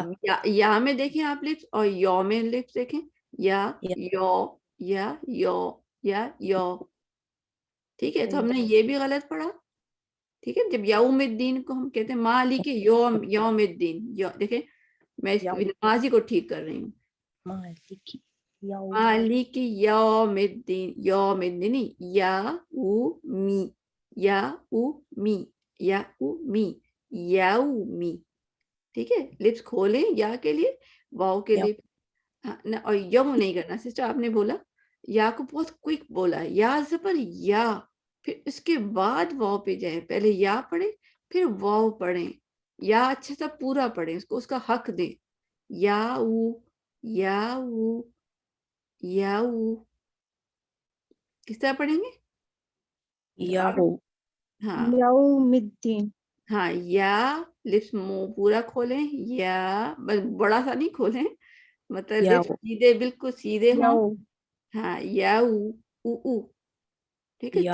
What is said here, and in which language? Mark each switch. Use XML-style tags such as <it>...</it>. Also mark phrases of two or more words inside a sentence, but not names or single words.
<ur>یا میں دیکھیں آپ لپس, اور یو میں لپس دیکھیں, یا یو یا یو یا یو, ٹھیک ہے. تو ہم نے یہ بھی غلط پڑھا, ٹھیک ہے.</ur> <ar>جب یوم الدین کو ہم کہتے ہیں مالک یوم یوم الدین، دیکھیں میں اس ماضی کو ٹھیک کر رہی ہوں. مالک یوم مالک یوم الدین، یوم الدین یا او می، یا او می، یا او می، یومی.</ar> <ur>ٹھیک ہے، لپس کھولیں یا کے لیے، واؤ کے لیے. اور یوم نہیں کرنا سسٹر، آپ نے بولا یا کو بہت کوئک بولا، یا زبر یا، پھر اس کے بعد واؤ پہ جائیں. پہلے یا پڑھیں پھر واؤ پڑھیں، یا اچھا سا پورا پڑھیں، اس کو اس کا حق دیں. یا او، یا او، یا او. کس طرح پڑھیں گے؟ یاہو ہاں</ur> <ar>یوم الدین</ar> <ur>ہاں، یا لپس منہ پورا کھولیں، یا بس بڑا سا نہیں کھولیں، مطلب لپس یاہو سیدھے بالکل سیدھے ہوں.</ur> <ar>یوم</ar> <ur>ہاں یا او. ٹھیک ہے.</ur>